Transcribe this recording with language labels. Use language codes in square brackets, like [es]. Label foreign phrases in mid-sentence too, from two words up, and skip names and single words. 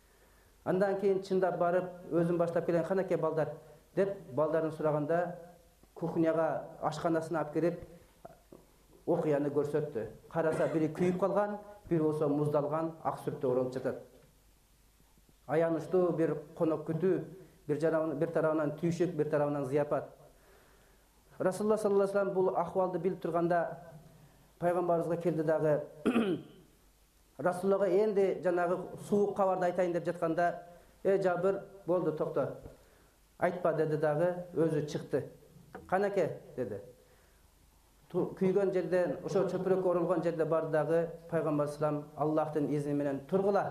[ky] Андан кийин чындап барып, өзүн баштап келген: канакей балдар деп балдарын сураганда, кухняга ашканасына алып келип окуяны көрсөттү. Караса бири күйүп калган, бири болсо муздалган, ак сүрөттө оролуп жатат. Аянычтуу бир конок күтүү, бир тарабынан түйшүк, бир тарабынан зыяпат. Расулуллах [ar] صلى الله عليه وسلم [ky] бул акыбалды билип турганда пайгамбарыбызга келди дагы Расулуллахга энди жанагы суук кабарды айтайын деп жатканда, Жабир, болду, токто. Айтпа деди дагы, өзү чыкты. Канаке деди. Күйгөн жерден, ошо чөпүрөккө оролгон жерде барды дагы пайгамбар салам Аллахтын изни менен тургула.